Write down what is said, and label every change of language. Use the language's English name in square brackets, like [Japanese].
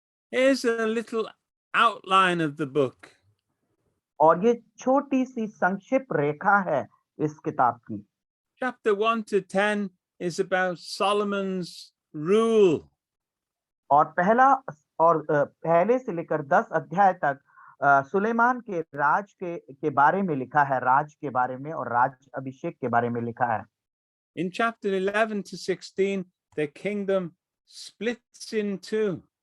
[English] Here's a little outline of the book. [Hindi] और ये छोटी सी संक्षिप्त रेखा है इस किताब की. [English] Chapter 1 to 10 is about Solomon's rule. [Hindi] और पहले से लेकर 10 अध्याय तक सुलेमान के राज के बारे में लिखा है, राज के बारे में और राज अभिषेक के बारे में लिखा है. [English] In chapter 11 to 16, the kingdom splits in two.